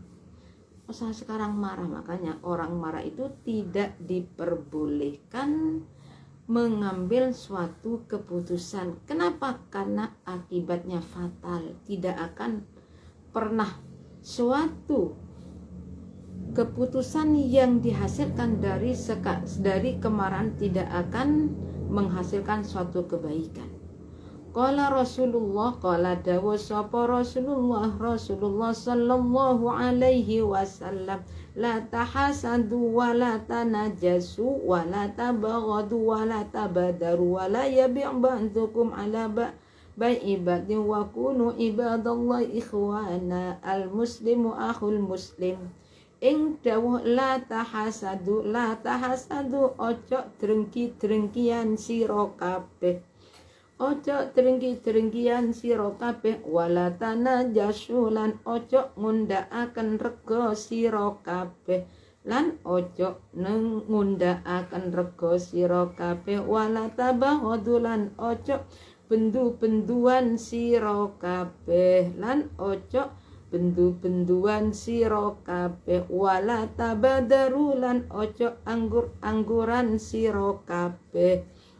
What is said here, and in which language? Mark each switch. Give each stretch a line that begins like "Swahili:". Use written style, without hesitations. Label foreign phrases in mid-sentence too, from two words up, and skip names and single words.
Indonesian: Usaha sekarang marah, makanya orang marah itu tidak diperbolehkan mengambil suatu keputusan. Kenapa? Karena akibatnya fatal. Tidak akan pernah suatu keputusan yang dihasilkan dari kemarahan tidak akan menghasilkan suatu kebaikan.
Arabic: قال رسول الله، قال
Javanese: dawu sapa
Arabic: رسول الله صلى الله عليه وسلم، لا تحاسدوا ولا تناجشوا ولا تباغضوا ولا تدابروا ولا يبع بعضكم على بيع بعض وكونوا عباد الله إخوانا، المسلم أخو المسلم.
Javanese: Ing dawuh
Arabic: لا تحاسدوا
Javanese: ojo drengki-drengkian sira kabeh. Ojo drengki-drengkian sira kabeh,
Arabic: ولا تناجشوا
Javanese: lan ojo ngundhakaken rega sira kabeh, lan ojo ngundhakaken rega sira kabeh,
Arabic: ولا تباغضوا
Javanese: lan ojo bendu-benduan sira kabeh, lan ojo bendu-benduan sira kabeh,
Arabic: ولا تدابروا
Javanese: lan ojo anggur-angguran sira kabeh.